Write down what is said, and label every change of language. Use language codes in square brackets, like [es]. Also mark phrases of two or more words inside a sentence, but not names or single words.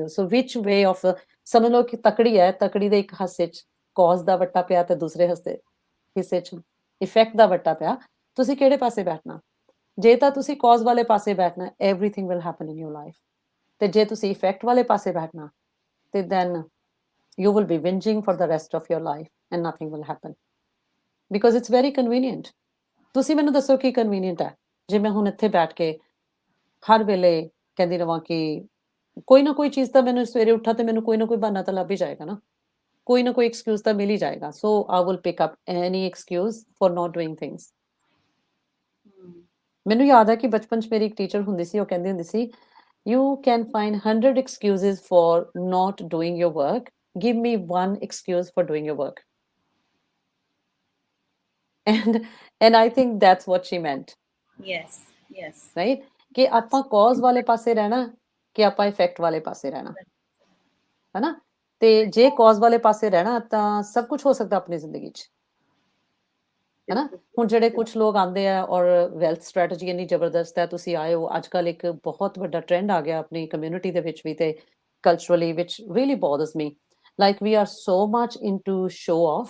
[en] so which way of, [pa] ਸਮਝ ਲਓ ਕਿ ਤਕੜੀ ਹੈ, ਤਕੜੀ ਦੇ ਇੱਕ ਹਿੱਸੇ 'ਚ ਕਾਜ਼ ਦਾ ਵੱਟਾ ਪਿਆ ਤੇ ਦੂਸਰੇ ਹਿੱਸੇ 'ਚ ਇਫੈਕਟ ਦਾ ਵੱਟਾ ਪਿਆ, ਤੁਸੀਂ ਕਿਹੜੇ ਪਾਸੇ ਬੈਠਣਾ? ਜੇ ਤਾਂ ਤੁਸੀਂ ਕਾਜ਼ ਵਾਲੇ ਪਾਸੇ ਬੈਠਣਾ, [en] everything will happen in your life. [pa] ਤੇ ਜੇ ਤੁਸੀਂ ਇਫੈਕਟ ਵਾਲੇ ਪਾਸੇ ਬੈਠਣਾ, ਤੇ [en] ਦੈਨ you will be whinging for the rest of your life and nothing will happen because it's very convenient. [pa] ਤੁਸੀਂ ਮੈਨੂੰ ਦੱਸੋ ਕੀ ਕਨਵੀਨੀਅੰਟ ਹੈ ਜੇ ਮੈਂ ਹੁਣ ਇੱਥੇ ਬੈਠ ਕੇ ਹਰ ਵੇਲੇ ਕਹਿੰਦੀ ਰਵਾਂ ਕਿ ਕੋਈ ਨਾ ਕੋਈ ਚੀਜ਼ ਤਾਂ, ਮੈਨੂੰ ਸਵੇਰੇ ਉੱਠਾ ਤੇ ਮੈਨੂੰ ਕੋਈ ਨਾ ਕੋਈ ਬਹਾਨਾ ਤਾਂ ਲੱਭ ਹੀ ਜਾਏਗਾ ਨਾ, ਕੋਈ ਨਾ ਕੋਈ ਐਕਸਕਿਊਜ਼ ਤਾਂ ਮਿਲ ਹੀ ਜਾਏਗਾ। [en] so I will pick up any excuse for not doing things. [pa] ਮੈਨੂੰ ਯਾਦ ਹੈ ਕਿ ਬਚਪਨ 'ਚ ਮੇਰੀ ਇੱਕ ਟੀਚਰ ਹੁੰਦੀ ਸੀ, ਉਹ ਕਹਿੰਦੀ ਹੁੰਦੀ ਸੀ, [en] you can find 100 excuses for not doing your work, give me one excuse for doing your work. And I think that's what she meant. Yes, yes. Right? [pa] ਕਿ ਆਪਾਂ ਕਾਜ਼ ਵਾਲੇ ਪਾਸੇ ਰਹਿਣਾ ਕਿ ਆਪਾਂ ਇਫੈਕਟ ਵਾਲੇ ਪਾਸੇ ਰਹਿਣਾ, ਹੈਨਾ। ਤੇ ਜੇ ਕਾਜ਼ ਵਾਲੇ ਪਾਸੇ ਰਹਿਣਾ ਤਾਂ ਸਭ ਕੁਝ ਹੋ ਸਕਦਾ ਆਪਣੀ ਜ਼ਿੰਦਗੀ 'ਚ, ਹੈਨਾ। ਹੁਣ ਜਿਹੜੇ ਕੁਝ ਲੋਕ ਆਉਂਦੇ ਆ ਔਰ [en] wealth strategy [pa] ਇੰਨੀ ਜ਼ਬਰਦਸਤ ਹੈ, ਤੁਸੀਂ ਆਏ ਹੋ, ਅੱਜ ਕੱਲ੍ਹ ਇੱਕ ਬਹੁਤ ਵੱਡਾ ਟ੍ਰੈਂਡ ਆ ਗਿਆ ਆਪਣੀ ਕਮਿਊਨਿਟੀ ਦੇ ਵਿੱਚ ਵੀ ਤੇ [en] culturally, which really bothers me, like we are so much into show off.